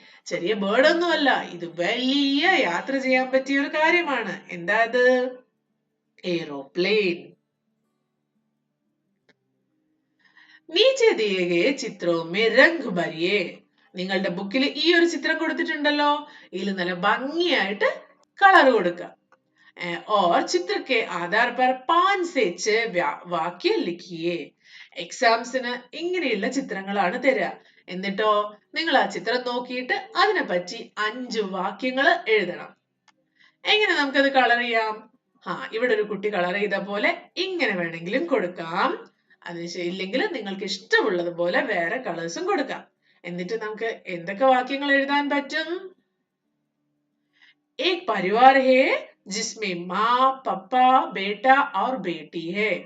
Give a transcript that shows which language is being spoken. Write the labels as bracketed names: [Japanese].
[Malayalam] ചെറിയ ബേർഡ് ഒന്നുമല്ല, ഇത് വലിയ യാത്ര ചെയ്യാൻ പറ്റിയ ഒരു കാര്യമാണ്. എന്താ അത്? എയ്റോപ്ലെയിൻ. [Hindi] നീച്ചെ ദിയേ ഗയേ ചിത്രോ മേ രംഗ് ഭരിയേ, [Malayalam] നിങ്ങളുടെ ബുക്കിൽ ഈ ഒരു ചിത്രം കൊടുത്തിട്ടുണ്ടല്ലോ, ഇതിൽ നല്ല ഭംഗിയായിട്ട് കളർ കൊടുക്കുക. [Hindi] और चित्र के आधार पर 5 से 6 വാക്യ ലിഖിയേ. [Malayalam] എക്സാംസിന് ഇങ്ങനെയുള്ള ചിത്രങ്ങളാണ് തരിക. എന്നിട്ടോ നിങ്ങൾ ആ ചിത്രം നോക്കിയിട്ട് അതിനെ പറ്റി 5 വാക്യങ്ങൾ എഴുതണം. എങ്ങനെ നമുക്കത് കളർ ചെയ്യാം? ഇവിടെ ഒരു കുട്ടി കളർ ചെയ്ത പോലെ ഇങ്ങനെ വേണമെങ്കിലും കൊടുക്കാം. ഇല്ലെങ്കിൽ നിങ്ങൾക്ക് ഇഷ്ടമുള്ളത് പോലെ വേറെ കളേഴ്സും കൊടുക്കാം. എന്നിട്ട് നമുക്ക് എന്തൊക്കെ വാക്യങ്ങൾ എഴുതാൻ പറ്റും? [Hindi] एक परिवार है जिसमें माँ, पप्पा, बेटा और बेटी है.